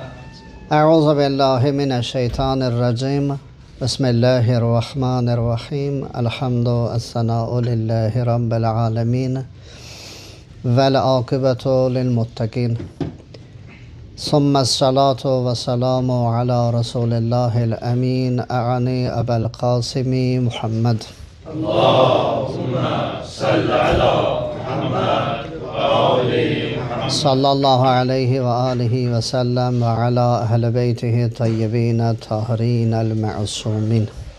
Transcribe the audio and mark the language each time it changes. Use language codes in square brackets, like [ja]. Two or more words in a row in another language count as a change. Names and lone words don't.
[ar] أعوذ بالله من الشيطان الرجيم. بسم الله الرحمن الرحيم الحمد والثناء لله رب العالمين. والعاقبة للمتقين. ثم الصلاة والسلام على رسول الله الأمين. أعني أبا القاسم محمد. اللهم صل على محمد وآل محمد. صلى الله عليه وآله وسلم وعلى أهل بيته الطيبين الطاهرين المعصومين.